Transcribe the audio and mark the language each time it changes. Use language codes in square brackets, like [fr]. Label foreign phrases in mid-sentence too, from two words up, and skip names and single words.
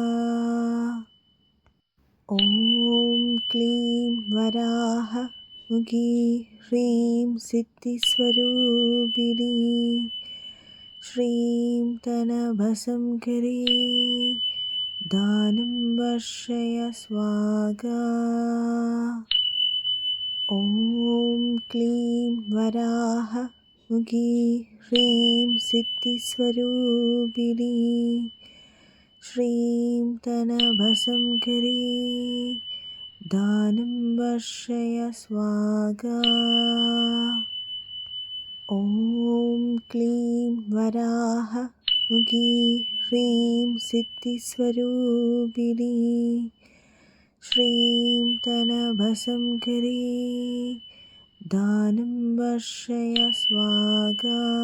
[sa] ഓം ക്ലീം വരാഹ മുഖി ഹ്രീം സിദ്ധിസ്വരൂപിണി ശ്രീം തനഭസംകരീ ദാനം വർഷയ സ്വാഗാ. ഓം ക്ലീം വരാഹ मुखी ह्रीं सिद्धिस्वरूपिणी श्रीं तनभसंकरी दानं वर्षय स्वाहा। ॐ क्लीं वराह मुखी ह्रीं सिद्धिस्वरूपिणी श्रीं तनभसंकरी दानं वर्षय स्वाहा।